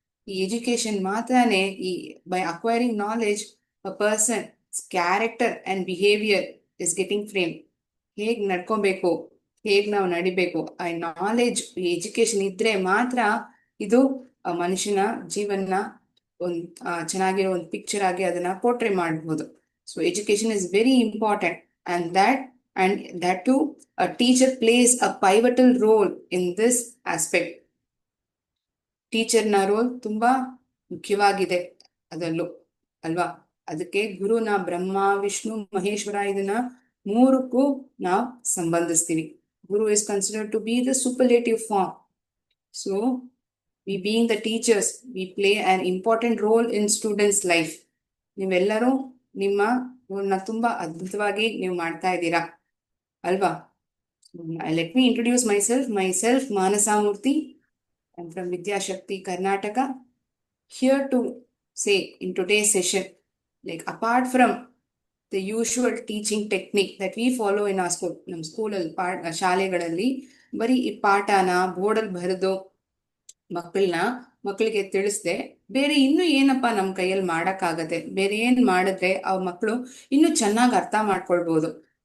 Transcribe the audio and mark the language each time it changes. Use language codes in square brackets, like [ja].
[kn] ಈ ಎಜುಕೇಶನ್ ಮಾತ್ರನೇ, [en] ಈ by acquiring knowledge a person character and behaviour is getting frame. [kn] ಹೇಗ್ ನಡ್ಕೋಬೇಕು, ಹೇಗ್ ನಾವು ನಡಿಬೇಕು, ಆ ನಾಲೆಜ್, ಈ ಎಜುಕೇಶನ್ ಇದ್ರೆ ಮಾತ್ರ ಇದು ಮನುಷ್ಯನ ಜೀವನ ಒಂದ್ ಚೆನ್ನಾಗಿರೋ ಒಂದು ಪಿಕ್ಚರ್ ಆಗಿ ಅದನ್ನ ಪೋರ್ಟ್ರೇ ಮಾಡಬಹುದು. [en] So education is very important, and that too a teacher plays a pivotal role in this aspect. [kn] ಟೀಚರ್ನ roll ತುಂಬಾ ಮುಖ್ಯವಾಗಿದೆ ಅದರಲ್ಲೂ ಅಲ್ವಾ. ಅದಕ್ಕೆ ಗುರುನ ಬ್ರಹ್ಮ ವಿಷ್ಣು ಮಹೇಶ್ವರ, ಇದನ್ನ ಮೂರಕ್ಕೂ ನಾವು ಸಂಬಂಧಿಸ್ತೀವಿ. [en] Guru is considered to be the superlative form. So we being the teachers, we play an important role in students life. [kn] ನೀವೆಲ್ಲರೂ ನಿಮ್ಮ ತುಂಬಾ ಅದ್ಭುತವಾಗಿ ನೀವು ಮಾಡ್ತಾ ಇದ್ದೀರಾ ಅಲ್ವಾ. [en] Let me introduce myself Manasa Murthy. I'm from Vidyashakti Karnataka, here to say in today's session, like apart from the usual teaching technique that we follow in our school, [kn] ನಮ್ಮ ಸ್ಕೂಲಲ್ಲಿ ಶಾಲೆಗಳಲ್ಲಿ ಬರೀ ಈ ಪಾಠನ ಬೋರ್ಡಲ್ಲಿ ಬರೆದು ಮಕ್ಕಳಿಗೆ ತಿಳಿಸ್ದೆ ಬೇರೆ ಇನ್ನು ಏನಪ್ಪಾ ನಮ್ ಕೈಯಲ್ಲಿ ಮಾಡಕ್ಕಾಗತ್ತೆ, ಬೇರೆ ಏನ್ ಮಾಡಿದ್ರೆ ಅವ್ರ ಮಕ್ಕಳು ಇನ್ನು ಚೆನ್ನಾಗಿ ಅರ್ಥ ಮಾಡ್ಕೊಳ್ಬಹುದು.